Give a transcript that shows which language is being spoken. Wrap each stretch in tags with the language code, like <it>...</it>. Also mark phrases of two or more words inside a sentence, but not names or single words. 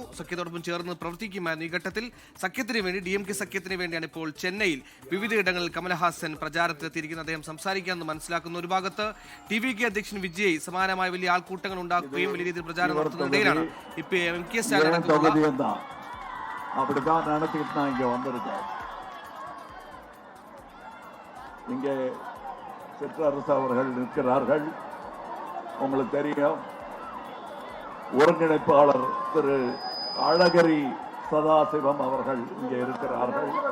<ml>സഖ്യത്തോടൊപ്പം ചേർന്ന് പ്രവർത്തിക്കുമായിരുന്നു. ഈ ഘട്ടത്തിൽ സഖ്യത്തിന് വേണ്ടി DMK സഖ്യത്തിന് വേണ്ടിയാണ് ഇപ്പോൾ ചെന്നൈയിൽ വിവിധയിടങ്ങളിൽ കമൽഹാസൻ പ്രചാരണത്തിലെത്തിയിരിക്കുന്നത്. അദ്ദേഹം സംസാരിക്കാമെന്ന് മനസ്സിലാക്കുന്നു. ഒരു ഭാഗത്ത് TVK അധ്യക്ഷൻ വിജയ് സമാനമായ വലിയ ആൾക്കൂട്ടങ്ങൾ ഉണ്ടാക്കുകയും വലിയ രീതിയിൽ പ്രചാരണം നടത്തുന്നതിനിടയിലാണ് ഇപ്പോൾ MK സ്റ്റാലിൻ</ml> <ta>சிற்றரசு அவர்கள் நிற்கிறார்கள். உங்களுக்கு தெரியும், ஒருங்கிணைப்பாளர் திரு அழகிரி சதாசிவம் அவர்கள் இங்கே இருக்கிறார்கள்.</ta>